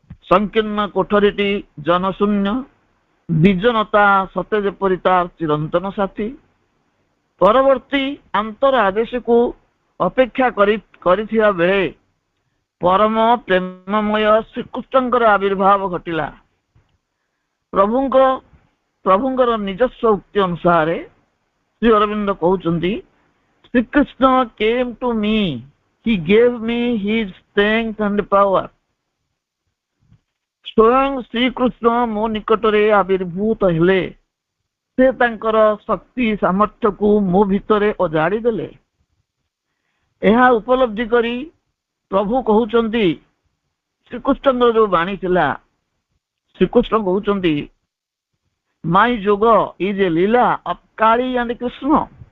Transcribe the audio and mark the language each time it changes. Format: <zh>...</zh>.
<or>ସଂକୀର୍ଣ୍ଣ କୋଠରୀଟି ଜନଶୂନ୍ୟ, ବିଜନତା ସତେ ଯେପରି ତାର ଚିରନ୍ତନ ସାଥୀ। ପରବର୍ତ୍ତୀ ଆନ୍ତର ଆଦେଶକୁ ଅପେକ୍ଷା କରିଥିବା ବେଳେ ପରମ ପ୍ରେମମୟ ଶ୍ରୀକୃଷ୍ଣଙ୍କର ଆବିର୍ଭାବ ଘଟିଲା। ପ୍ରଭୁଙ୍କର ନିଜସ୍ୱ ଉକ୍ତି ଅନୁସାରେ ଶ୍ରୀ ଅରବିନ୍ଦ କହୁଛନ୍ତି,</or> <en>Srikrishna came to me, he gave me his strength and power।</en> <or>ସ୍ୱୟଂ ଶ୍ରୀକୃଷ୍ଣ ମୋ ନିକଟରେ ଆବିର୍ଭୂତ ହେଲେ। ସେ ତାଙ୍କର ଶକ୍ତି ସାମର୍ଥ୍ୟକୁ ମୋ ଭିତରେ ଅଜାଡ଼ି ଦେଲେ। ଏହା ଉପଲବ୍ଧି କରି ପ୍ରଭୁ କହୁଛନ୍ତି, ଶ୍ରୀକୃଷ୍ଣଙ୍କର ଯୋଉ ବାଣୀ ଥିଲା, ଶ୍ରୀକୃଷ୍ଣ କହୁଛନ୍ତି,</or> <en>My yoga is a lila of Kali and Krishna.</en>